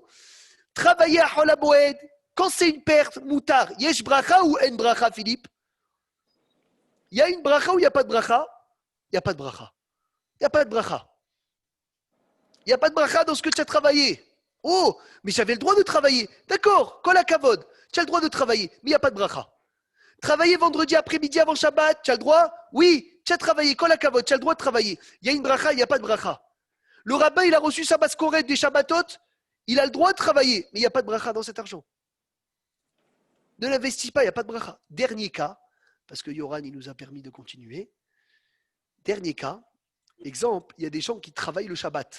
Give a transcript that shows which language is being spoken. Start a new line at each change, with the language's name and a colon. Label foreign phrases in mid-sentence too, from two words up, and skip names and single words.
French: Travailler à Chol HaMoed, quand c'est une perte,
Hebrew: מותר, יש ברכה
French: ou
Hebrew: אין ברכה,
French: Philippe? Il y a une bracha ou il n'y a pas de bracha? Il n'y a pas de bracha. Il n'y a pas de bracha. Il n'y a pas de bracha dans ce que tu as travaillé. Oh, mais j'avais le droit de travailler. D'accord,
Hebrew: כל הכבוד,
French: tu as le droit de travailler, mais il n'y a pas de bracha. Travailler vendredi après-midi avant Shabbat, tu as le droit? Oui, tu as travaillé,
Hebrew: כל הכבוד,
French: tu as le droit de travailler. Il y a une bracha, il n'y a pas de bracha. Le rabbin, il a reçu sa basse-corette des Shabbatot, il a le droit de travailler, mais il n'y a pas de bracha dans cet argent. Ne l'investis pas, il n'y a pas de bracha. Dernier cas, parce que Yoran, il nous a permis de continuer. Dernier cas, exemple, il y a des gens qui travaillent le Shabbat.